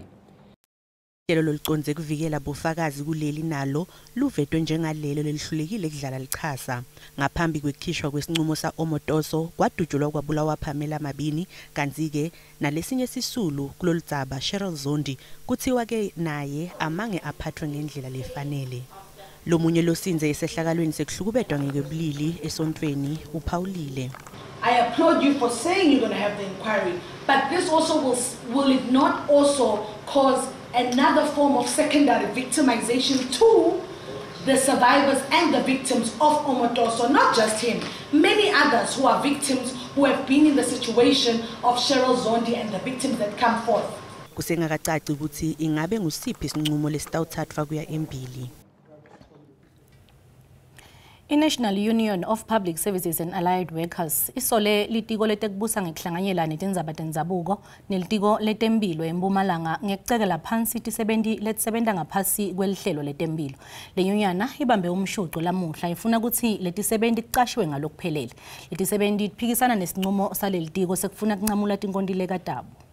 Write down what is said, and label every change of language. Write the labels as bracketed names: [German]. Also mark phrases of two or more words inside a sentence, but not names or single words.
[Swati] Lelo loliconze kuvikela bofakazi kuleli nalo luvetwe njengalelo lelihlulekile ekudlala lichasa ngaphambi kwekhishwa kwesinqumo sa-Omotoso kwadutshulwa kwabulawa Pamela Mabini kanti ke nalesinye sisulu kulolidzaba Cheryl Zondi kuthiwa ke naye amange aphathwe ngendlela lefanele. Lomunye losinze esehlakalweni sekuhlukubedwa ngekebulili esontweni uphawulile. [English] I applaud you for saying you're going to have the inquiry, but this also will it not also cause another form of secondary victimization to the survivors and the victims of Omotoso, not just him, many others who are victims who have been in the situation of Cheryl Zondi and the victims that come forth. [Swati] Kusengakacaci ukuthi ingabe ngusiphi isinqumo lesitawuthathwa kuya embili. I-National Union of Public Services and Allied Workers isole litiko letekubusa ngekuhlanganyela netindzaba tendzabuko nelitiko letempilo eMpumalanga ngekucekela phansi tisebenti letisebenta ngaphasi kwelihlelo letempilo. Le nyunyana ibambe umshuco lamuhla ifuna ukuthi letisebenti ticashwe ngalokuphelele. Letisebenti tiphikisana nesinqumo salelitiko sekufuna kunqamula tinkontileka tabo.